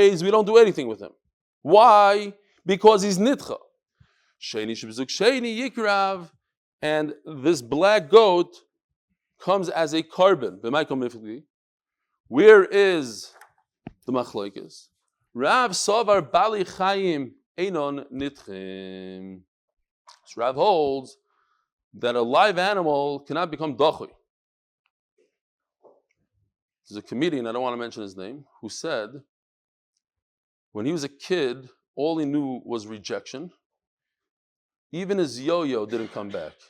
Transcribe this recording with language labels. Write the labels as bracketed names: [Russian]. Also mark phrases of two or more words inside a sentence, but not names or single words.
[English] We don't do anything with him. Why? Because he's nitcha. [Hebrew] שני שבזוג שני יקרב. [English] And this black goat comes as a carbon. Where is the machlokes? [Hebrew] רב סבר בעלי חיים אינן נדחים. [English] So Rav holds that a live animal cannot become dachui. There's a comedian, I don't want to mention his name, who said when he was a kid, all he knew was rejection. Even his yo-yo didn't come back.